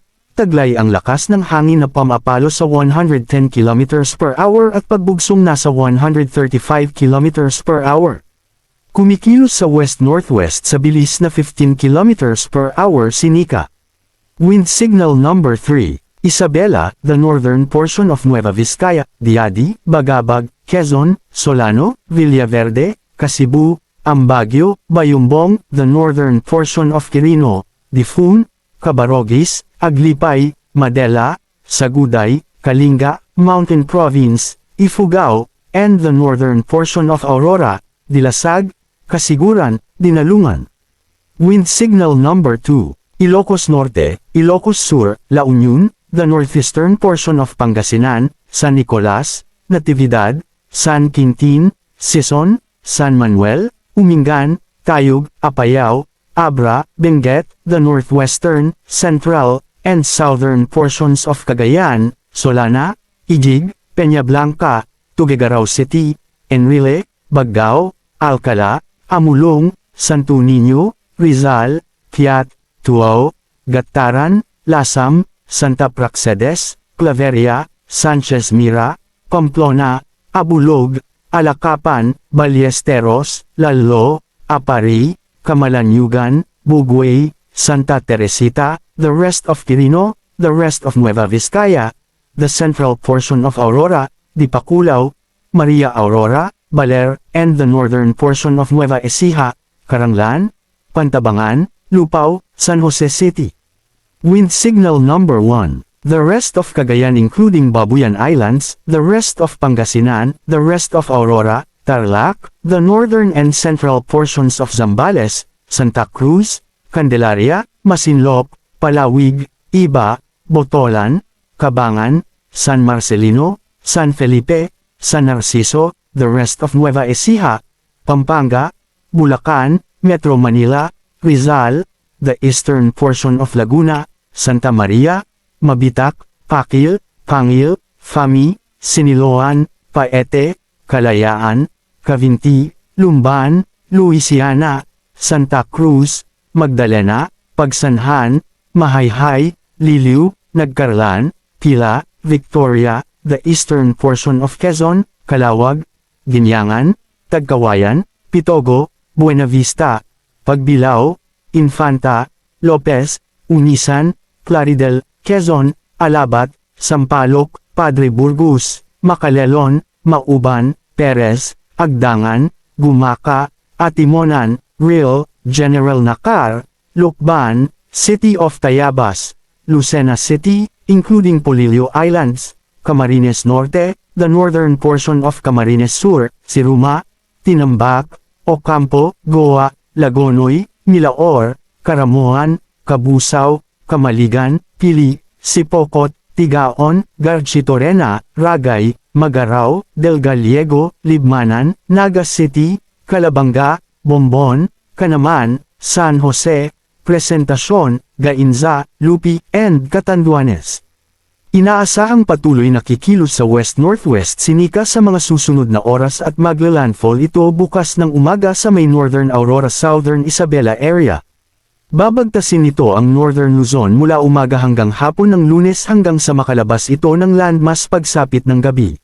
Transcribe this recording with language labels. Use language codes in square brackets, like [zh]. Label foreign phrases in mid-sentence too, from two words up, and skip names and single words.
[tl] Taglay ang lakas ng hangin na pumapalo sa 110 [en] km per hour [tl] at pagbugsong nasa 135 [en] km per hour. [tl] Kumikilos sa west-northwest sa bilis na 15 [en] km per hour [tl] si Nika. [en] Wind signal number 3, Isabela, the northern portion of Nueva Vizcaya, Diadi, Bagabag, Quezon, Solano, Villaverde, Kasibu, Ambagyo, Bayumbong, the northern portion of Quirino, Difun, Cabarogis, Aglipay, Madela, Saguday, Kalinga, Mountain Province, Ifugao, and the northern portion of Aurora, Dilasag, Kasiguran, Dinalungan. Wind signal number 2, Ilocos Norte, Ilocos Sur, La Union, the northeastern portion of Pangasinan, San Nicolas, Natividad, San Quintin, Sison, San Manuel, Umingan, Tayug, Apayao, Abra, Benguet, the northwestern, central, and southern portions of Cagayan, Solana, Ijig, Peñablanca, Tuguegarao City, Enrile, Baggao, Alcala, Amulong, Santo Niño, Rizal, Piat, Tuao, Gataran, Lasam, Santa Praxedes, Claveria, Sanchez Mira, Pamplona, Abulog, Alacapan, Ballesteros, Lalo, Apari, Camalaniugan, Bugway, Santa Teresita, the rest of Quirino, the rest of Nueva Vizcaya, the central portion of Aurora, Dipakulaw, Maria Aurora, Baler, and the northern portion of Nueva Ecija, Caranglan, Pantabangan, Lupao, San Jose City. Wind signal number 1. The rest of Cagayan including Babuyan Islands, the rest of Pangasinan, the rest of Aurora, Tarlac, the northern and central portions of Zambales, Santa Cruz, Candelaria, Masinloc, Palawig, Iba, Botolan, Cabangan, San Marcelino, San Felipe, San Narciso, the rest of Nueva Ecija, Pampanga, Bulacan, Metro Manila, Rizal, the eastern portion of Laguna, Santa Maria, Mabitac, Pakil, Pangil, Fami, Siniloan, Paete, Kalayaan, Cavinti, Lumban, Louisiana, Santa Cruz, Magdalena, Pagsanhan, Mahayhay, Liliw, Nagcarlan, Pila, Victoria, the eastern portion of Quezon, Calawag, Ginyangan, Tagkawayan, Pitogo, Buena Vista, Pagbilao, Infanta, Lopez, Unisan, Claridel, Quezon, Alabat, Sampaloc, Padre Burgos, Macalelon, Mauban, Perez, Agdangan, Gumaca, Atimonan, Real, General Nakar, Lukban, City of Tayabas, Lucena City, including Polillo Islands, Camarines Norte, the northern portion of Camarines Sur, Siruma, Tinambak, Ocampo, Goa, Lagonoy, Milaor, Karamuan, Kabusaw, Kamaligan, Pili, Sipokot, Tigaon, Garchitorena, Ragay, Magaraw, Del Gallego, Libmanan, Naga City, Calabanga, Bombon, Canaman, San Jose, Presentacion, Gainza, Lupi, and Catanduanes. [tl] Inaasahang patuloy na kikilos sa west-northwest si Nika sa mga susunod na oras at magla-landfall ito bukas ng umaga sa may [en] northern Aurora southern Isabela area. [tl] Babagtasin nito ang northern Luzon mula umaga hanggang hapon ng Lunes hanggang sa makalabas ito ng landmass pagsapit ng gabi.